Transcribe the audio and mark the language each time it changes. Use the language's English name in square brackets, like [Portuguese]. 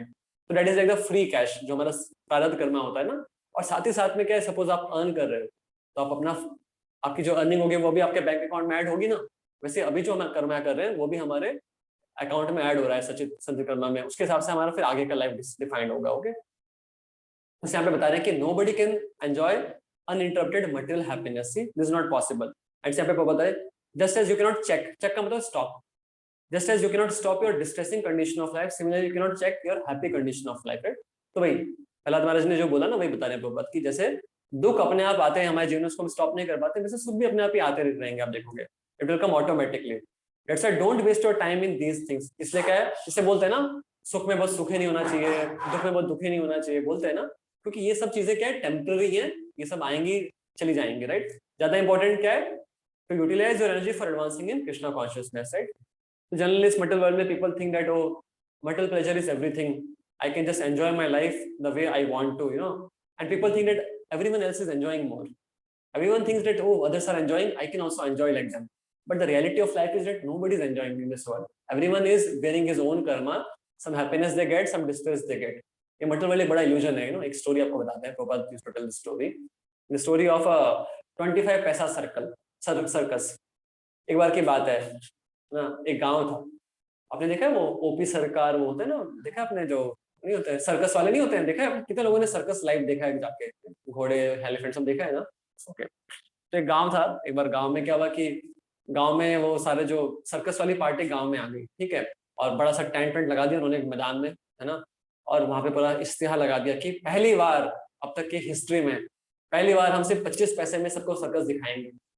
[Hindi] तो that is like the free cash जो हमारा प्रारब्ध कर्म होता है ना। और साथ ही साथ में क्या है, सपोज आप अर्न कर रहे हो, तो आप अपना, आपकी जो अर्निंग होगी वो भी आपके बैंक अकाउंट में ऐड होगी ना। वैसे अभी जो हम कर्म कर रहे हैं वो भी हमारे अकाउंट में ऐड हो रहा है संचित कर्म में, उसके हिसाब से हमारा फिर आगे का लाइफ डिफाइंड होगा। ओके, तो यहाँ पे बता रहे हैं कि [English] nobody can enjoy uninterrupted material happiness, see this is not possible। [Hindi] And यहाँ पे बता रहे [English] just as you cannot check का मतलब stop, just as you cannot stop your distressing condition of life, similarly you cannot check your happy condition of life, right। [Hindi] तो वही प्रहलाद महाराज ने जो बोला ना, वही बता रहे हैं प्रभुपाद की, जैसे दुख अपने आप आते हैं हमारे जीवन में, उसको हम स्टॉप नहीं कर पाते, वैसे सुख भी अपने आप ही आते रहेंगे, आप देखोगे, [English] It will come automatically. That's why don't waste your time in these things. [Hindi] इसलिए क्या है, इसे बोलते हैं ना, सुख में बहुत सुख ही नहीं होना चाहिए, दुख में बहुत दुख ही नहीं होना चाहिए, बोलते हैं ना, क्योंकि ये सब चीजें क्या है, टेम्पररी है, ये सब आएंगी चली जाएंगी, राइट। ज्यादा इंपॉर्टेंट क्या है, [English] to utilize your energy for advancing in Krishna consciousness, right? So generally, this material world, people think that, oh, material pleasure is everything. I can just enjoy my life the way I want to, you know. And people think that everyone else is enjoying more. Everyone thinks that, oh, others are enjoying, I can also enjoy like them. But the reality of life is that nobody is enjoying in this world. Everyone is bearing his own karma. Some happiness they get, some distress they get. [Hindi] ये material world एक बड़ा illusion है, [English] you know. [Hindi] एक story आपको बताते हैं, [English] Prabhupada used to tell the story. The story of a 25 paisa circle. [Hindi] Circus. एक बार की बात है ना, एक गांव था, आपने देखा है वो ओपी सरकार, वो होते हैं ना, देखा है आपने, जो नहीं होते हैं सर्कस वाले, नहीं होते हैं, देखा है कितने लोगों ने सर्कस लाइव देखा है जाके, घोड़े एलिफेंट सब देखा है ना। ओके, तो एक गांव था, एक बार गांव में क्या हुआ कि गांव में वो सारे जो सर्कस वाली पार्टी गांव में आ गई, ठीक है, और बड़ा सा टेंट वेंट लगा दिया उन्होंने मैदान में, है ना, और वहां पे पूरा इश्तिहार लगा दिया कि पहली बार अब तक की हिस्ट्री में पहली बार हम सिर्फ 25 पैसे में सबको सर्कस दिखाएंगे।